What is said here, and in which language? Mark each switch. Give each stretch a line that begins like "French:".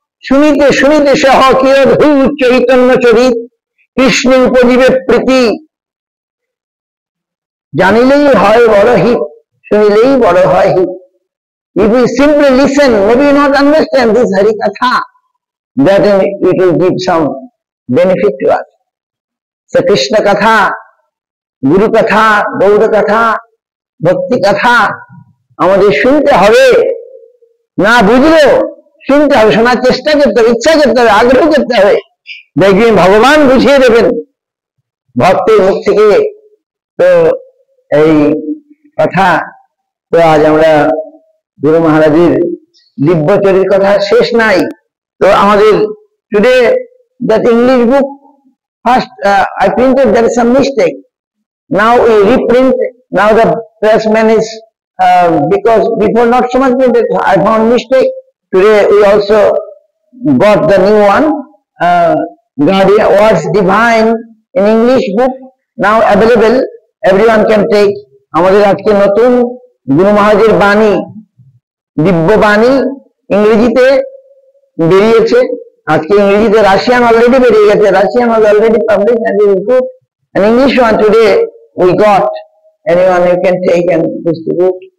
Bangla: শুনিতে শুনিতে সহ কিয়দ্ভূত চৈতন্য চরিত কৃষ্ণ উপজীবে প্রীতি জানিলেই হয় বড় হিত, শুনিলেই বড় হয় হিত।
English: If we simply listen, maybe not understand this Hari Katha, that it will give some benefit to us.
Bangla: So Krishna Katha, Guru Katha, Gauda Katha, Bhakti Katha আমাদের শুনতে হবে, না বুঝলেও শুনতে হবে, শোনার চেষ্টা করতে হবে, ইচ্ছা করতে হবে, আগ্রহ করতে হবে, দেখবেন ভগবান বুঝিয়ে দেবেন ভক্তের মুখ থেকে। তো এই কথা, তো আজ আমরা গুরু মহারাজের দিব্যচরির কথা শেষ নাই। তো আমাদের
English: Today that English book first I printed, there is some mistake, now we reprint, now the pressman is because before not so much printed, I found mistake. Today we also got the new one, Guardian Words Divine in English book, now available, everyone can take.
Bangla: আমাদের আজকে নতুন গুরু মহারাজের বাণী, দিব্য বাণী ইংরেজিতে বেরিয়েছে। আজকে ইংরেজিতে রাশিয়ান অলরেডি বেরিয়ে গেছে,
English: Russian was already published and it is good. An English one today we got, anyone you can take and distribute.